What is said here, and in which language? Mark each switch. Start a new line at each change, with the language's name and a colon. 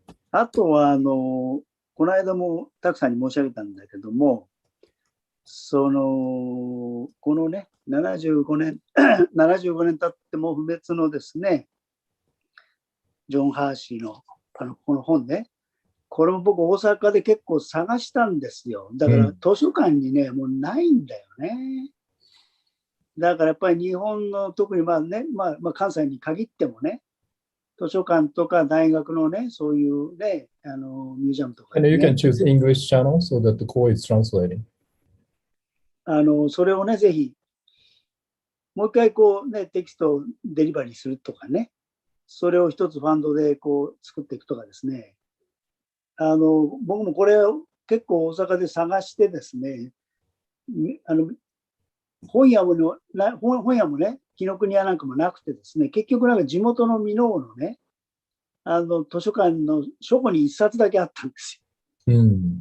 Japanese: あとは、この間もたくさんに申し上げたんだけども、このね、75年経っても不滅のですね、ジョン・ハーシーのこの本ね、これも僕大阪で結構探したんですよ。だから図書館にね、もうないんだよね。だからやっぱり日本の特に関西に限ってもね、図書館とか大学のね、そういうね、ミュージアムとか、ね。
English: And you can choose English channel so that the call is translating.
Japanese: それをね、ぜひ、もう一回こうね、テキストをデリバリーするとかね、それを一つファンドでこう作っていくとかですね、僕もこれを結構大阪で探してですね、本屋もね、紀ノ国屋なんかもなくてですね、結局なんか地元の箕面のね、図書館の書庫に一冊だけあったんですよ。